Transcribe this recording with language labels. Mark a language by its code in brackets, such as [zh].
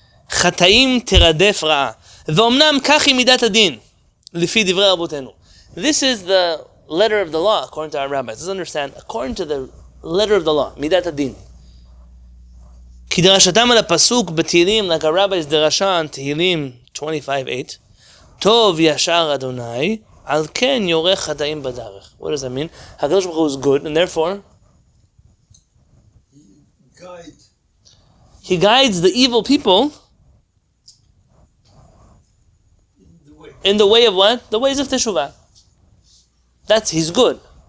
[he] חטאים תרדף רעה, ואומנם כך היא מידת הדין, לפי דברי רבותינו. [en] This is the letter of the law, according to our rabbis. Let's understand, according to the letter of the law, מידת הדין. [he] כי דרשתם על הפסוק בתהילים, [en] like our rabbis [he] דרשה on תהילים 25:8, טוב ישר אדוני, על כן יורה חטאים בדרך. [en] What does that mean? HaKadosh Baruch Hu is good, and therefore He guides the evil people in the way of what? The ways of Teshuvah. He's good.